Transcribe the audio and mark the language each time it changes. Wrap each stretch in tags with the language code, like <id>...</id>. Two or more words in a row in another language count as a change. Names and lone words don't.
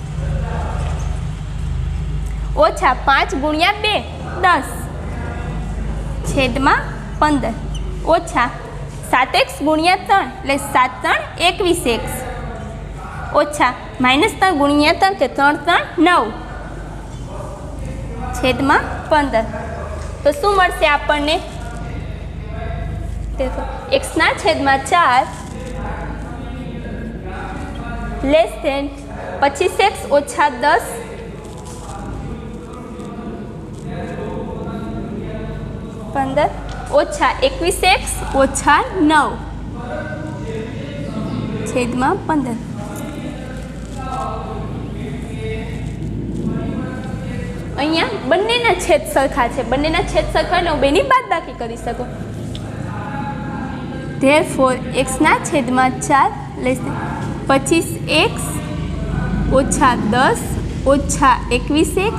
<gu>ઓછા 5 ગુણિયા 2 10 છેદમાં 15 ઓછા 7x ગુણિયા 3 એટલે 7 3 21x ઓછા -3 ગુણિયા 3 કે 3 3 9 છેદમાં 15 તો શૂ મળશે આપણને એક્સના છેદમાં 4</gu> <en>less than</en> <gu>25x ઓછા 10 15 ઓછા 21x ઓછા 9 છેદમાં 15 અહીંયા બંનેના છેદ સરખા છે, બંનેના છેદ સરખા એટલે હું બેની બાદબાકી કરી શકું. ધેરફોર એક્સના છેદમાં 4</gu> <en>less than</en> <gu>25x ઓછા 10 ઓછા 21x.</gu>